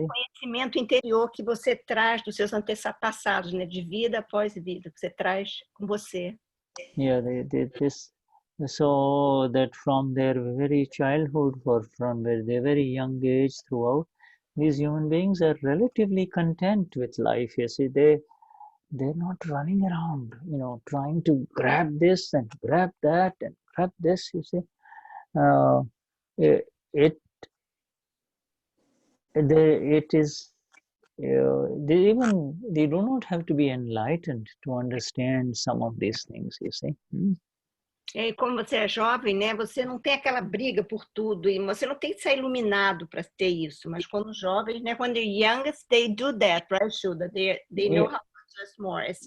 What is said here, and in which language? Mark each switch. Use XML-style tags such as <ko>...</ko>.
<pt>É conhecimento interior que você traz dos seus antepassados, né, de vida após vida, que você traz com você.</pt> <en>Yeah, this, so that from their very childhood or from their very young age throughout, these human beings are relatively content with life, you see. They're not running around, you know, trying to grab this and grab that and grab this, you see. It is, they do not have to be enlightened to understand some of these things, you see.</en> <pt>E como você é jovem, né, você não tem aquela briga por tudo, e você não tem que ser iluminado para ter isso, mas quando jovens, né,</pt> <en>when they're youngest, they do that, right,</en> <pt>Shuddha?</pt> <en>They know how to adjust more.</en>